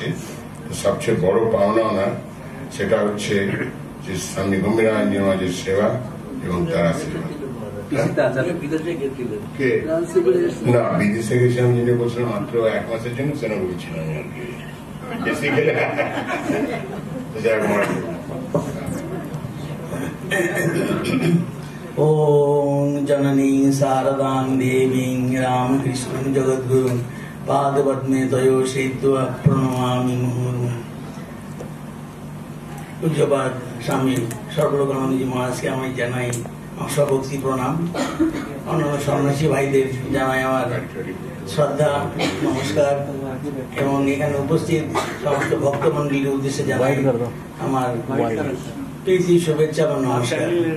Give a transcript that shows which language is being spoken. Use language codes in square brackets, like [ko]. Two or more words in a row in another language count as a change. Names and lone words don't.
[bn] সবচেয়ে বড় পাওনা ওনার সেটা হচ্ছে যে স্বামী গম্ভীরানন্দ মহারাজের সেবা এবং তার আশীর্বাদ। না, বিদেশে গেছে আমি যেটা বলছিলাম মাত্র 1 মাসের জন্য, সেটা বলছিলাম আর কি। বেশি গেলে [sa] ओम जननी शारदां देवीं रामकृष्णं जगद्गुरुं पादपद्मे तयो श्रीत्वा प्रणमामि मुहुर्मुहुः। [bn] पूज्यपाद स्वामी सर्वलोकानंदजी महाराजকে আমি জানাই আমার সভক্তি প্রণাম। অন্যান্য সন্ন্যাসী ভাইদের জানাই আমার শ্রদ্ধা নমস্কার, এবং এখানে উপস্থিত সমস্ত ভক্তমণ্ডলীর উদ্দেশ্যে জানাই আমার প্রীতি শুভেচ্ছা এবং নমস্কার।